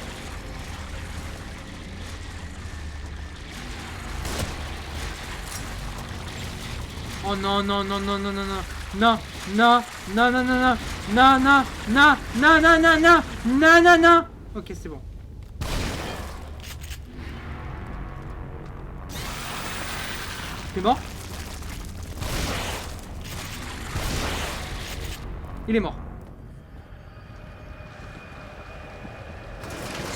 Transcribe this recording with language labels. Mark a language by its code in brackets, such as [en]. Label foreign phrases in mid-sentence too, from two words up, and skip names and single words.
[fr] Oh non, non, non, non, non, non, non. Non, non, non, non, non, non, non, non, non, non, non, non, non, non, non, non. Ok, c'est bon. T'es mort? Il est mort.